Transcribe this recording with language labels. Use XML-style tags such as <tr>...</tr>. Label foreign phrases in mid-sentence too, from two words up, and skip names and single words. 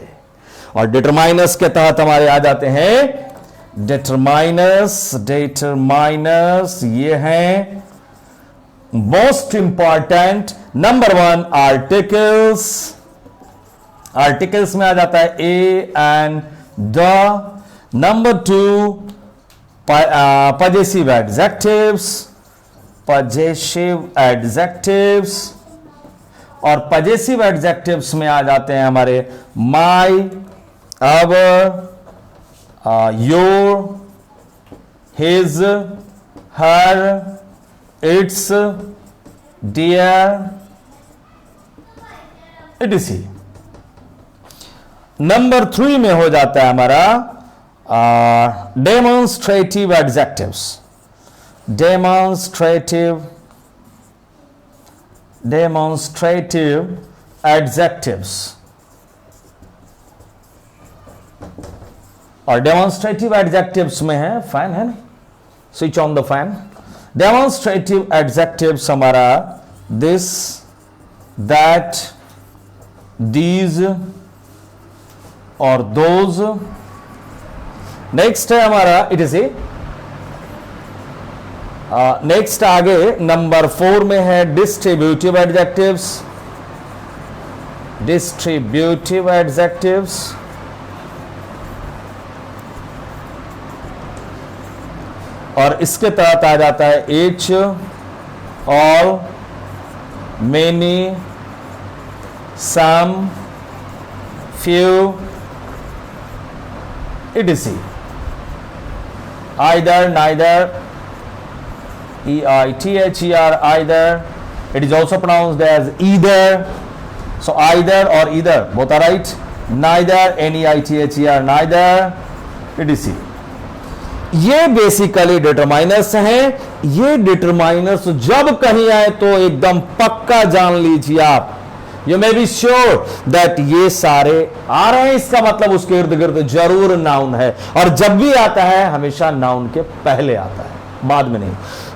<hi>और डिटरमाइनर्स के तहत हमारे आ जाते हैं डिटरमाइनर्स। डिटरमाइनर्स ये हैं</hi> <en>most important. number 1 articles.</en> <hi>आर्टिकल्स में आ जाता है</hi> <en>a and the. नंबर 2 possessive adjectives, possessive adjectives।</en> <hi>और possessive adjectives में आ जाते हैं हमारे</hi> <en>my, our, your, his, her, its, dear, etc।</en> <hi>नंबर 3 में हो जाता है हमारा</hi> <en>demonstrative adjectives। demonstrative adjectives।</en> <hi>और</hi> <en>demonstrative adjectives</en> <hi>में है फैन, है ना,</hi> <en>switch on the fan. demonstrative adjectives</en> <hi>हमारा</hi> <en>this, that, these</en> <hi>और those। नेक्स्ट है हमारा</hi> <en>it is a.</en> <hi>नेक्स्ट आगे नंबर 4 में है</hi> <en>distributive adjectives. distributive adjectives,</en> <hi>और इसके तहत आ जाता है</hi> <en>each, all, many, some, few, etc. Either, neither, either, either. It is also pronounced as either. So either or either, both are right. Neither, neither, neither, etc.</en> <hi>ये बेसिकली डिटरमाइनर्स हैं। ये डिटरमाइनर्स जब कहीं आए तो एकदम पक्का जान लीजिए आप,</hi> <en>you may be sure that</en> <hi>ये सारे आ रहे हैं, इसका मतलब उसके इर्द गिर्द जरूर नाउन है, और जब भी आता है हमेशा नाउन के पहले आता है, बाद में नहीं।</hi>